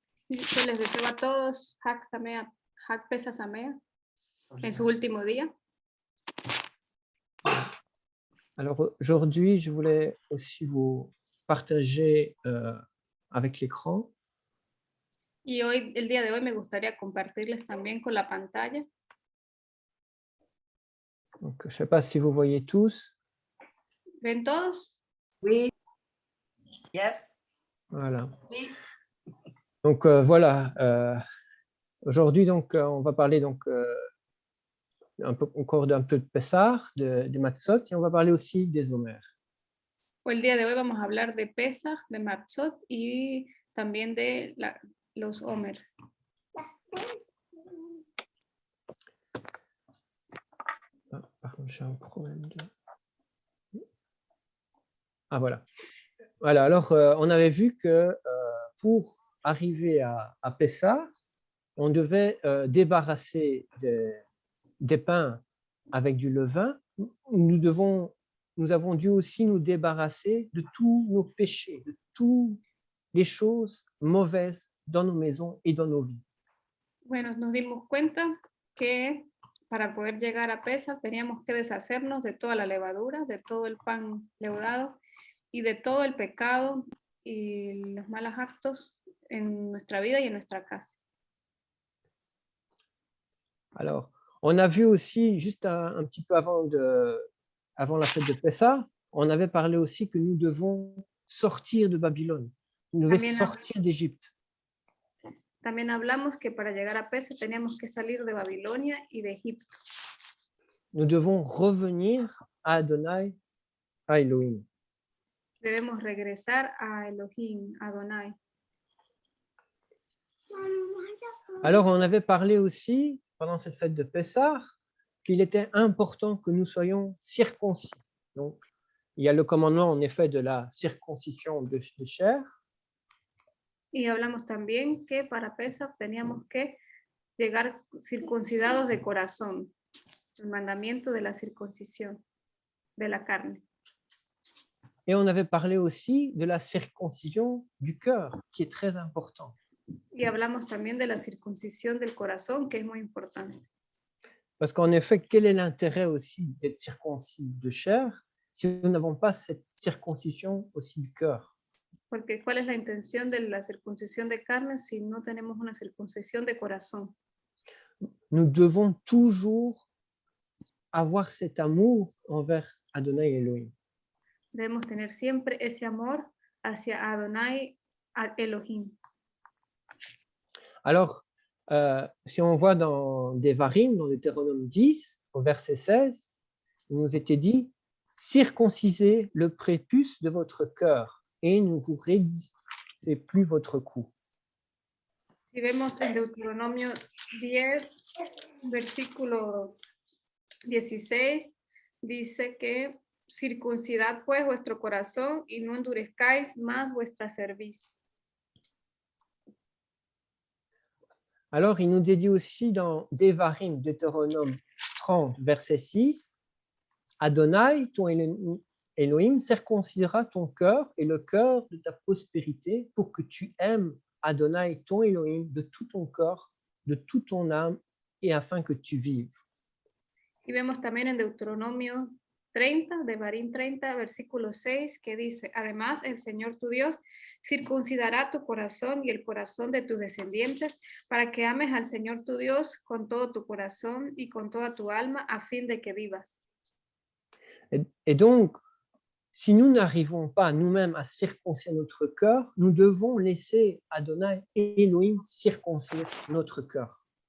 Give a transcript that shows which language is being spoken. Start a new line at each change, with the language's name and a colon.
Spanish: Que les deseo a todos Hag Sameach, Hag Pesach Sameach, en su último día.
French: Alors aujourd'hui, je voulais aussi vous partager avec l'écran.
Spanish: Y hoy, el día de hoy, me gustaría compartirles también con la pantalla.
French: Donc, je ne sais pas si vous voyez tous.
Spanish: ¿Ven todos?
French: Oui.
English: Yes.
French: Voilà. Oui. Donc voilà. Aujourd'hui, donc, on va parler donc encore d'un peu de Pessah, de Matzot, et on va parler aussi des Omer.
Spanish: El día de hoy vamos a hablar de Pesach, de Matzot y también de los Omer.
French: Ah, par contre, j'ai un problème de... Ah, voilà. Voilà, alors on avait vu que pour arriver à Pessah, on devait débarrasser des pains avec du levain. Nous avons dû aussi nous débarrasser de tous nos péchés, de toutes les choses mauvaises dans nos maisons et dans nos vies.
Spanish: Bueno, nos dimos cuenta que para poder llegar a Pesach teníamos que deshacernos de toda la levadura, de todo el pan leudado y de todo el pecado y los malos actos en nuestra vida y en nuestra casa.
French: Alors, on a vu aussi, juste un petit peu avant la fête de Pessah, on avait parlé aussi que nous devons sortir de Babylone, nous devons sortir d'Égypte.
Spanish: También hablamos que para llegar a Pesach teníamos que salir de Babilonia y de Egipto.
French: Nous devons revenir à Adonai, à Elohim.
Spanish: Debemos regresar a Elohim, Adonai.
French: Alors, on avait parlé aussi, pendant cette fête de Pessah, qu'il était important que nous soyons circoncis. Donc, il y a le commandement, en effet, de la circoncision de chair.
Spanish: Y hablamos también que para Pesach teníamos que llegar circuncidados de corazón. El mandamiento de la circuncisión de la carne.
French: Et on avait parlé aussi de la circoncision du cœur, qui est très important.
Spanish: Y hablamos también de la circuncisión del corazón, que es muy importante.
French: Parce qu'en effet, quel est l'intérêt aussi d'être circoncis de chair si nous n'avons pas cette circoncision aussi du cœur?
Spanish: Porque ¿cuál es la intención de la circuncisión de carne si no tenemos una circuncisión de corazón?
French: Nous devons toujours avoir cet amour envers Adonai Elohim.
Spanish: Debemos tener siempre ese amor hacia Adonai Elohim.
French: Alors, si on voit dans Devarim, dans Deutéronome 10, au verset 16, il nous était dit « Circoncisez le prépuce de votre cœur et ne vous raidissez plus votre cou. »
Spanish: Si vemos en Deuteronomio 10, versículo 16, dice que circuncidad pues vuestro corazón y no endurezcáis más vuestra cerviz.
French: Alors, il nous dit aussi dans Devarim, Deutéronome 30, verset 6, Adonai, ton Elohim, circoncisera ton cœur et le cœur de ta prospérité pour que tu aimes Adonai, ton Elohim, de tout ton corps, de toute ton âme et afin que tu vives.
Spanish: Y vemos también en Deuteronomio 30, Devarim 30, versículo 6, que dice, además el Señor tu Dios circuncidará tu corazón y el corazón de tus descendientes para que ames al Señor tu Dios con todo tu corazón y con toda tu alma a fin de que vivas.
French: Et donc, si nous n'arrivons pas nous-mêmes à circoncire notre cœur, nous devons laisser Adonai et Elohim circoncire notre cœur.